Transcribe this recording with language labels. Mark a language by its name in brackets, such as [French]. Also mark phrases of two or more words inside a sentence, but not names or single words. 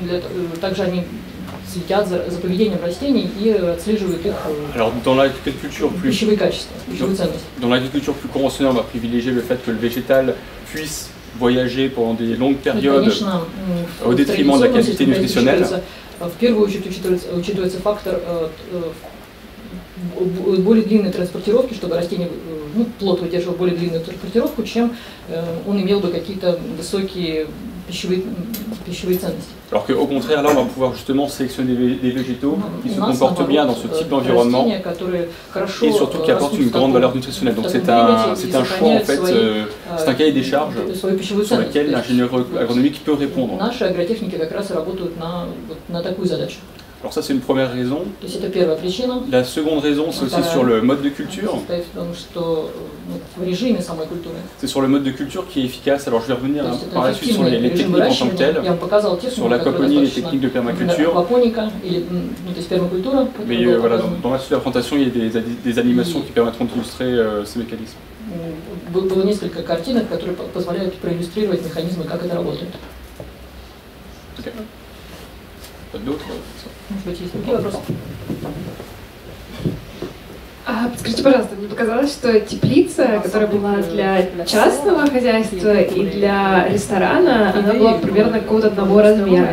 [French] Alors dans l'agriculture plus conventionnelle, on va privilégier le fait que le végétal puisse voyager pendant des longues périodes au détriment de la qualité nutritionnelle. [Russian] В первую очередь учитывается фактор более длинной транспортировки, чтобы растение, плод выдерживал более длинную транспортировку, чем он имел бы какие-то высокие пищевые ценности. [French] Alors qu'au contraire, là, on va pouvoir justement sélectionner des végétaux qui se comportent bien dans ce type d'environnement et surtout qui apportent une grande valeur nutritionnelle. Donc c'est un choix en fait, c'est un cahier des charges sur lequel l'ingénierie agronomique peut répondre. Alors ça c'est une première raison. La seconde raison c'est aussi sur le mode de culture. C'est sur le mode de culture qui est efficace. Alors je vais revenir par la suite sur les techniques en tant que telles, sur l'aquaponie et les techniques de permaculture. Mais voilà, dans la suite de la présentation il y a des animations qui permettront d'illustrer ces mécanismes. [Russian] Было несколько картинок, которые позволяют проиллюстрировать механизмы, как это работает. [French] D'autres? [Russian] Может быть, есть другие вопросы? Скажите, пожалуйста, мне показалось, что теплица, которая была для частного хозяйства и для ресторана, она была примерно какого-то одного размера.